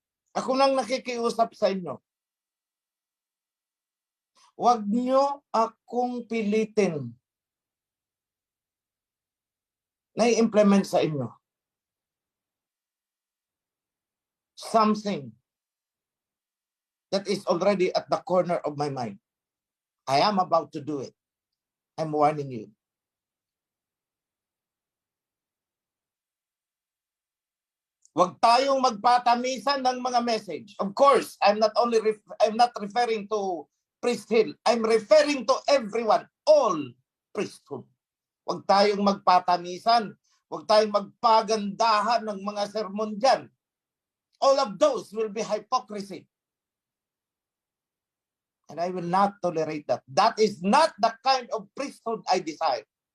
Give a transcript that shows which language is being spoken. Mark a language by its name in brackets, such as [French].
[Filipino] Ako nang nakikiusap sa inyo. Huwag nyo akong pilitin na-implement sa inyo [English] something that is already at the corner of my mind. I am about to do it. I'm warning you. [Filipino] Huwag tayong magpatamisan ng mga message. [English] Of course, I'm not referring to priesthood. I'm referring to everyone, all priesthood. [Filipino] Huwag tayong magpatamisan. Huwag tayong magpagandahan ng mga sermon dyan. [English] All of those will be hypocrisy. And I will not tolerate that. That is not the kind of priesthood I desire.